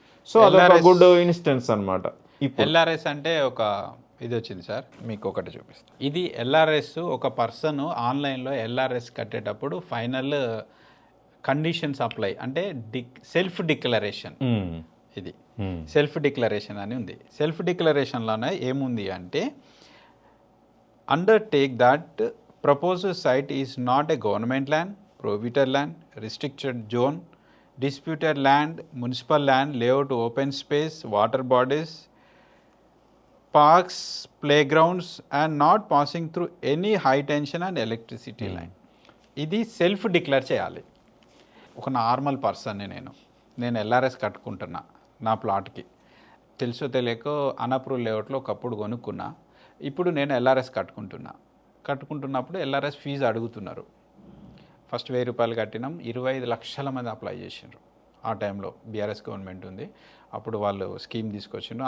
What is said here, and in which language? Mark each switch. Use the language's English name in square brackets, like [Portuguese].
[Telugu] So అదొక good instance అనమాట. LRS అంటే ఒక ఇది వచ్చింది సార్, మీకు ఒకటి చూపిస్తాను. ఇది ఎల్ఆర్ఎస్ ఒక పర్సన్ ఆన్లైన్లో ఎల్ఆర్ఎస్ కట్టేటప్పుడు ఫైనల్ కండిషన్స్ అప్లై అంటే సెల్ఫ్ డిక్లరేషన్. ఇది సెల్ఫ్ డిక్లరేషన్ అని ఉంది. సెల్ఫ్ డిక్లరేషన్లోనే ఏముంది అంటే [English] undertake that proposed site is not a government land, prohibited land, restricted zone, disputed land, municipal land, layout, open space, water bodies, parks, playgrounds and not passing through any high tension and electricity line. [Telugu] ఇది self declare చేయాలి. ఒక normal పర్సన్ని నేను LRS కట్టుకుంటున్నా నా ప్లాట్కి, తెలుసో తెలియకో unapproved లేఅవుట్లో ఒకప్పుడు కొనుక్కున్నా. ఇప్పుడు నేను ఎల్ఆర్ఎస్ కట్టుకుంటున్నప్పుడు ఎల్ఆర్ఎస్ ఫీజు అడుగుతున్నారు. ఫస్ట్ 1000 రూపాయలు కట్టినాం, 25 లక్షల మంది అప్లై చేసిండ్రు. ఆ టైంలో బీఆర్ఎస్ గవర్నమెంట్ ఉంది, అప్పుడు వాళ్ళు స్కీమ్ తీసుకొచ్చిండ్రు.